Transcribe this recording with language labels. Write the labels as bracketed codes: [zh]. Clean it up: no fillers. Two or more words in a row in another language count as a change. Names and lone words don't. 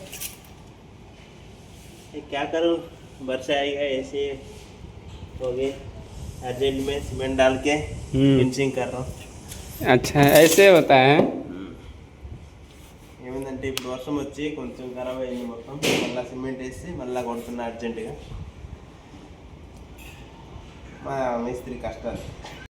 [hi] ये क्या करूँ, वर्षा आएगा ऐसे हो गए. अर्जेंट में सीमेंट डाल के फिनिशिंग कर रहा हूँ. अच्छा ऐसे होता है. [te] ఏమైందంటే ఇప్పుడు వర్షం వచ్చి కొంచెం ఖరాబ్ అయింది మొత్తం. మళ్ళీ సిమెంట్ వేసి మళ్ళీ కొడుతున్నా అర్జెంటుగా. మా మేస్త్రి కష్టాలు.